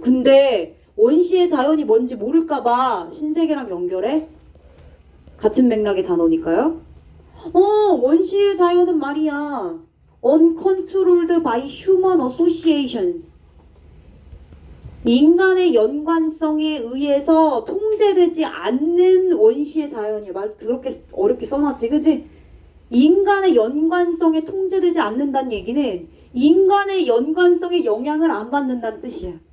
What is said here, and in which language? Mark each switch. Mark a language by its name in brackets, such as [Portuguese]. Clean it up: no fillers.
[Korean] 근데 원시의 자연이 뭔지 모를까봐 신세계랑 연결해? 같은 맥락의 단어니까요. 원시의 자연은 말이야. [English] Uncontrolled by human associations. [Korean] 인간의 연관성에 의해서 통제되지 않는 원시의 자연이야. 말 더럽게 어렵게 써놨지, 그지? 인간의 연관성에 통제되지 않는다는 얘기는 인간의 연관성에 영향을 안 받는다는 뜻이야.